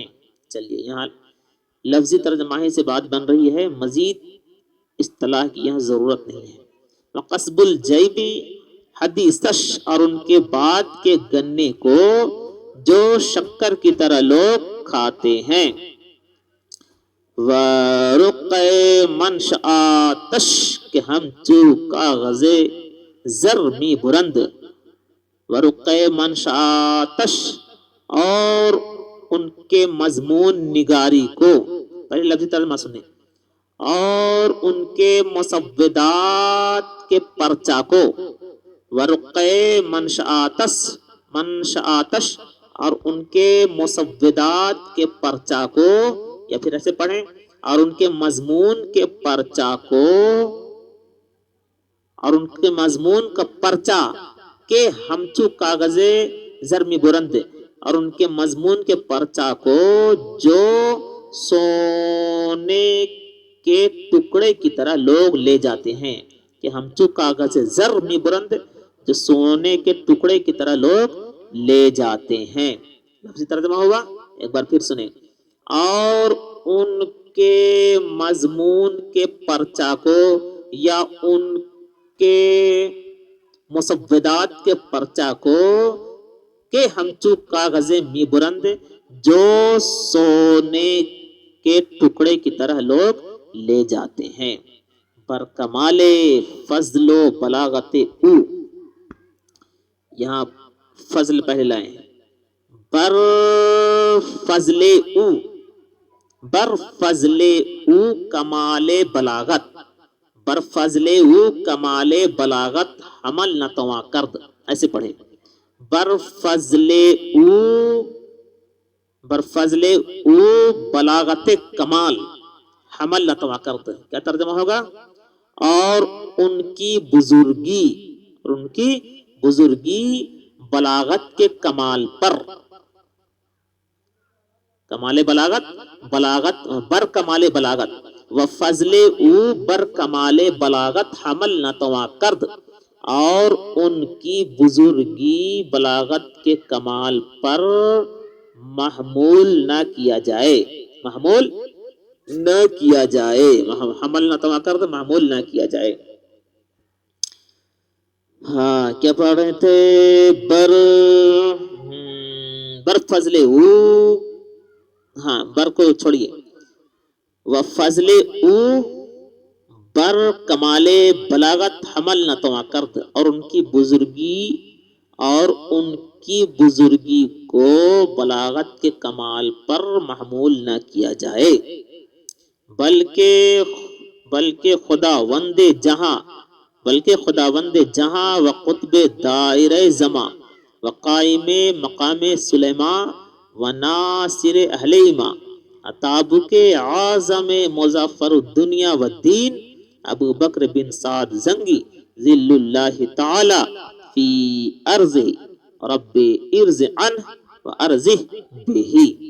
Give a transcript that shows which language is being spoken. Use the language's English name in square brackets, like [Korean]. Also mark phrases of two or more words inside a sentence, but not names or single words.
[Urdu] چلیے یہاں لفظی ترجمہ سے بات بن رہی ہے، مزید اصطلاح کی یہاں ضرورت نہیں ہے. [Persian] وقصب الجیب حدیثش [Urdu] اور ان کے بات کے گنے کو جو شکر کی طرح لوگ کھاتے ہیں. [Persian] ورق منشآتش کہ ہم چو کاغذ زر می برند. ورق منشآتش [Urdu] اور ان کے مضمون نگاری کو، پہلے لفظی ترجمہ سنیں، اور ان کے مسودات کے پرچہ کو. [Persian] ورق منشآتش [Urdu] اور ان کے مسودات کے پرچہ کو، یا پھر ایسے پڑھیں اور ان کے مضمون کے پرچہ کو، اور ان کے مضمون کا پرچہ [Persian] کہ ہمچو کاغذ زرمی برند، [Urdu] اور ان کے مضمون کے پرچہ کو جو سونے کے ٹکڑے کی طرح لوگ لے جاتے ہیں. [Persian] کہ ہمچو کاغذ زرمی برند [Urdu] جو سونے کے ٹکڑے کی طرح لوگ لے جاتے ہیں. لفظی ترجمہ ہوا، ایک بار پھر سنیں. اور ان کے مضمون کے پرچہ کو یا ان کے مسودات کے پرچہ کو [Persian] کہ ہمچو کاغذ می برند [Urdu] جو سونے کے ٹکڑے کی طرح لوگ لے جاتے ہیں. [Persian] پر کمال فضل و بلاغت او، [Urdu] یہاں فضل پہلے لائیں، [Persian] بر فضل او، بر فضل او کمال بلاغت، بر فضل او کمال بلاغت حمل نتواں کرد. [Urdu] ایسے پڑھیں. [Persian] بر فضل او، بر فضل او بلاغت کمال حمل نتوا کرد، [Urdu] کیا ترجمہ ہوگا؟ اور ان کی بزرگی، اور ان کی بزرگی بلاغت کے کمال پر، [Persian] کمال بلاغت، بلاغت بر کمال بلاغت، و فضل او بر کمال بلاغت حمل نتوا کرد، [Urdu] اور ان کی بزرگی بلاغت کے کمال پر محمول نہ کیا جائے، محمول نہ کیا جائے، [Persian] حمل نتوا کرد [Urdu] محمول نہ کیا جائے۔ ہاں کیا پڑھ رہے تھے؟ [Persian] بر بر فضل او، [Urdu] ہاں بر کو چھوڑیے، [Persian] و فضل او بر کمال بلاغت حمل نتوا کرد، [Urdu] اور ان کی بزرگی، اور ان کی بزرگی کو بلاغت کے کمال پر محمول نہ کیا جائے، [Persian] بلکہ خداوند جہاں، بلکہ خداوند جہاں و قطب دائرہ زماں و قائم مقام سلیمان و ناصر اہل ایمان اتابک اعظم مظفر الدنیا والدین ابو بکر بن سعد زنگی [Arabic] ذل اللہ تعالی فی ارضہ رب ارض عنہ و ارضہ [Persian] بہی۔